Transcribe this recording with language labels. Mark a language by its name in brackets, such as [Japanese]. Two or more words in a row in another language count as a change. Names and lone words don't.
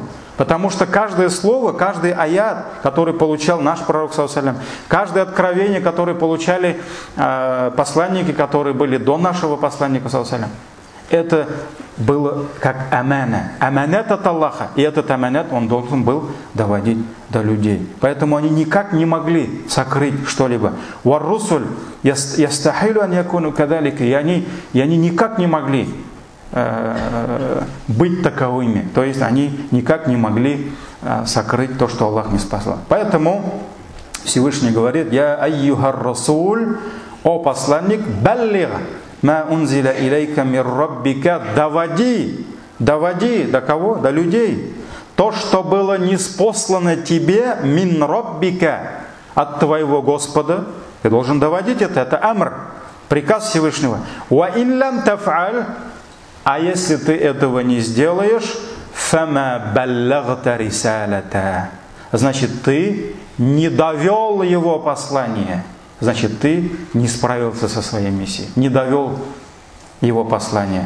[Russian] Потому что каждое слово, каждый аят, который получал наш пророк, каждое откровение, которое получали посланники, которые были до нашего посланника, это было как амана. Аманат от Аллаха. И этот аманат он должен был доводить до людей. Поэтому они никак не могли сокрыть что-либо. [Arabic] والرسل يستحيل أن يكونوا كذلك. [Russian] И они никак не могли быть таковыми. То есть они никак не могли сокрыть то, что Аллах не спасал. Поэтому Всевышний говорит: [Arabic] «يا أيها الرسول, [Russian] о посланник, [Arabic] بلغ ما أنزل إليك من ربك», [Russian] доводи до кого? До людей. То, что было ниспослано тебе, [Arabic] من ربك, [Russian] от твоего Господа, ты должен доводить это амр, приказ Всевышнего. [Arabic] وإن لم تفعل, [Russian] а если ты этого не сделаешь, [Arabic] فما بلغت رسالته, [Russian] значит ты не довел его послание. Значит, ты не справился со своей миссией, не довел его послание.